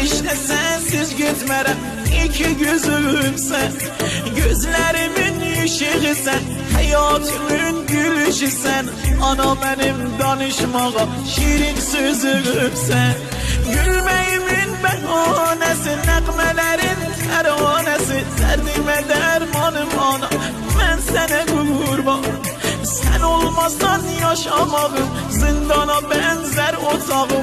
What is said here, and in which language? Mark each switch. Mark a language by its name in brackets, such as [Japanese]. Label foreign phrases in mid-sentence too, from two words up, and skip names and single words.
[Turkish] sensiz gitmerem. İki gözüm sen, gözlerimin ışığı sen, hayatımın gülüşü sen. Ana benim danışmağa şirin sözüm sen. Gülmeyimin behanesi, [Azerbaijani] nəğmələrin təranəsi, dərdimə dərmanım ana, mən sənə qurban. [Turkish] Sen olmazsan yaşamağım, zindana benzer otağım.